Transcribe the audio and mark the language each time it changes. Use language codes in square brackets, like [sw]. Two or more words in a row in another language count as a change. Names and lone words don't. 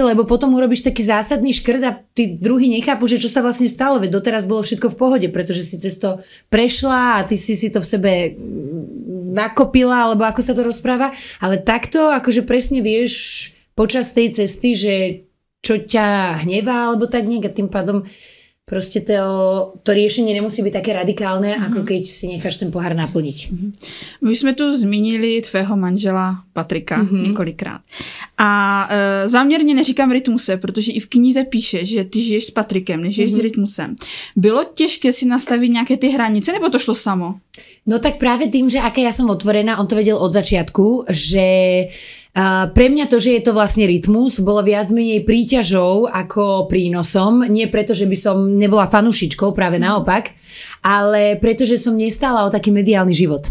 [sk] lebo potom urobíš taký zásadný škrt a tí druhí nechápu, že čo sa vlastne stalo, veď doteraz bolo všetko v pohode, pretože si cez to prešla a ty si to v sebe nakopila, alebo ako sa to rozpráva, ale takto akože presne vieš počas tej cesty, že čo ťa hnevá, alebo tak nejak a tým pádom proste to riešenie nemusí byť také radikálne, ako keď si necháš ten pohár naplniť. [cs] My jsme tu zmínili tvého manžela Patrika několikrát. A záměrně neříkám Rytmuse, protože i v knize píše, že ty žiješ s Patrikem, nežiješ s Rytmusem. Bylo těžké si nastavit nějaké ty hranice, nebo to šlo samo? [sk] No tak práve tým, že aká ja som otvorená, on to vedel od začiatku, že pre mňa to, že je to vlastne Rytmus, bolo viac menej príťažou ako prínosom. Nie preto, že by som nebola fanúšičkou, práve naopak, ale pretože som nestála o taký mediálny život.